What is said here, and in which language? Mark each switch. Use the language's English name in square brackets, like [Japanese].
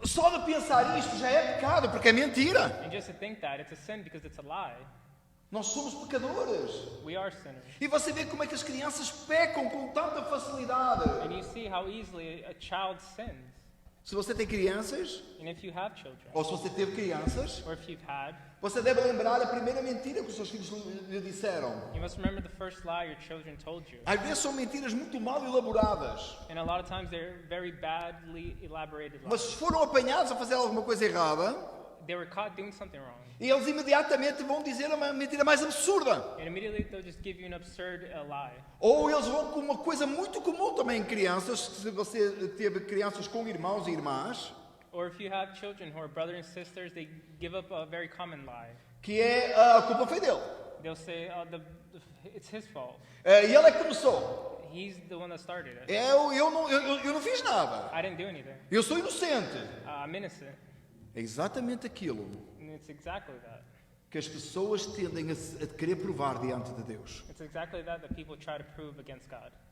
[Portuguese] Só de pensar isto já é pecado, porque é mentira. [English] And just to think that, it's a sin because it's a lie. [Portuguese] Nós somos pecadores. [English] We are sinners. [Portuguese] E você vê como é que as crianças pecam com tanta facilidade. [English] And you see how easily a child sins. [Portuguese] Se você tem crianças, [English] And if you have children, [Portuguese] ou se você teve crianças, [English] or if you've had, [Portuguese] você deve lembrar a primeira mentira que os seus filhos lhe disseram. [English] you must remember the first lie your children told you. [Portuguese] Às vezes são mentiras muito mal elaboradas. [English] And a lot of times they're very badly elaborated [Portuguese] Mas [English] lies. [Portuguese] se foram apanhados a fazer alguma coisa errada, [English] They were caught doing something wrong. [Portuguese] e eles imediatamente vão dizer uma mentira mais absurda. [English] And immediately they'll just give you an absurd lie. [Portuguese] Ou eles vão com uma coisa muito comum também em crianças, se você teve crianças com irmãos e irmãs, [English] Or if you have children who are brothers and sisters, they give up a very common lie. [Portuguese] que é a culpa foi dele. [English] They'll say, it's his fault. [Portuguese] E ele é que começou. [English] He's the one that started it. [Portuguese] Eu não fiz nada. [English] I didn't do anything. [Portuguese] Eu sou inocente. [English] I'm innocent. [Portuguese] É exatamente aquilo [English] And it's exactly that. [Portuguese] que as pessoas tendem a querer provar diante de Deus. [English] It's exactly that people try to prove against God.